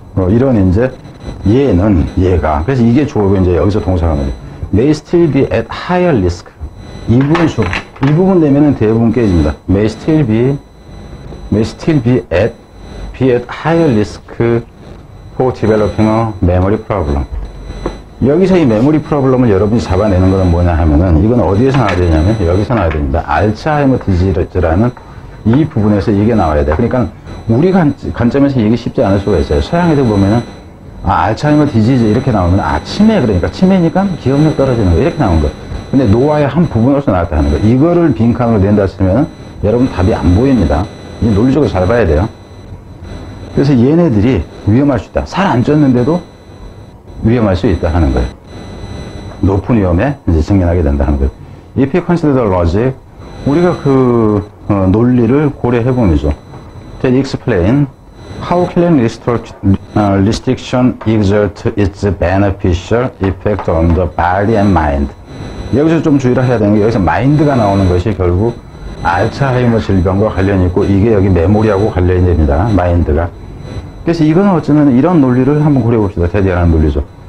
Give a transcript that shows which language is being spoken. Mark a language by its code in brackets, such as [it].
[ko] 이런 이제 얘가 그래서 이게 주어고 이제 여기서 동사가 나와요. [en] May still be at higher risk. [ko] 이 부분 되면은 대부분 깨집니다. [en] May still be at higher risk for developing a memory problem. [ko] 여기서 이 메모리 프로블럼을 여러분이 잡아내는 거는 뭐냐 하면은 이건 어디에서 나와야 되냐면 여기서 나와야 됩니다. 알츠하이머 디지즈라는 이 부분에서 이게 나와야 돼. 그러니까 우리 관점에서 이게 쉽지 않을 수가 있어요. 서양 애들 보면은 알츠하이머 디지즈 이렇게 나오면 치매 그러니까 치매니까 기억력 떨어지는 거 이렇게 나온 거. 근데 노화의 한 부분으로서 나왔다 하는 거. 이거를 빈칸으로 낸다 치면 여러분 답이 안 보입니다. 이 논리적으로 잘 봐야 돼요. 그래서 얘네들이 위험할 수 있다. 살 안 쪘는데도 위험할 수 있다 하는 거예요. 높은 위험에 이제 직면하게 된다 하는 거예요. [en] If you consider the logic, [ko] 우리가 논리를 고려해 보면서 [en] that explain how caloric restriction exert its beneficial effect on the body and mind. [ko] 여기서 좀 주의를 해야 되는 게 여기서 마인드가 나오는 것이 결국 알츠하이머 질병과 관련이 있고 이게 여기 메모리하고 관련이 됩니다. 마인드가. 그래서 이거는 어쩌면 이런 논리를 한번 고려해 봅시다. 대디라는 논리죠.